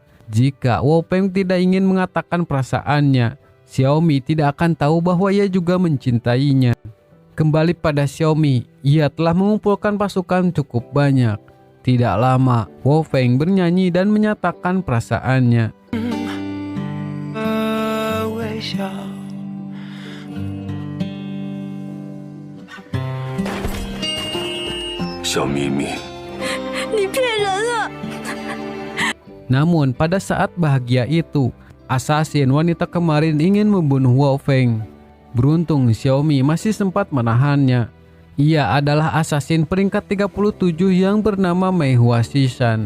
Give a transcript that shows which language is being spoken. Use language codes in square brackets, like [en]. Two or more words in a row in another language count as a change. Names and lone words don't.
[id] Jika Wu Feng tidak ingin mengatakan perasaannya, Xiaomi tidak akan tahu bahwa ia juga mencintainya. Kembali pada Xiaomi, ia telah mengumpulkan pasukan cukup banyak. Tidak lama, Wu Feng bernyanyi dan menyatakan perasaannya. [zh] 微笑。小咪咪，你骗人啊！ [id] Namun pada saat bahagia itu, assassin wanita kemarin ingin membunuh Wu Feng. Beruntung Xiaomi masih sempat menahannya. Ia adalah assassin peringkat 37 yang bernama Mei Hua Shishan.